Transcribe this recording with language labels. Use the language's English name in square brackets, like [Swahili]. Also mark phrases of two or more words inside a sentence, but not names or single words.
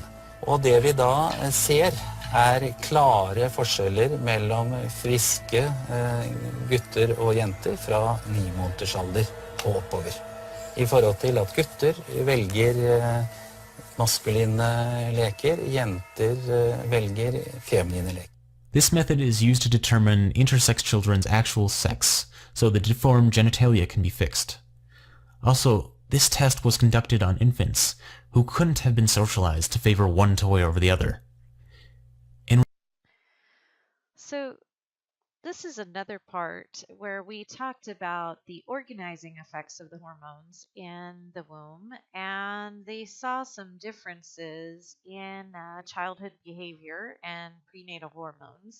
[Norwegian] Og det vi da ser klare forskjeller mellom friske gutter og jenter fra 9 måneders alder og oppover. I forhold til at gutter velger maskuline leker, jenter velger feminine leker. [English] This method is used to determine intersex children's actual sex, so the deformed genitalia can be fixed. Also, this test was conducted on infants who couldn't have been socialized to favor one toy over the other. So this is another part where we talked about the organizing effects of the hormones in the womb, and they saw some differences in childhood behavior and prenatal hormones.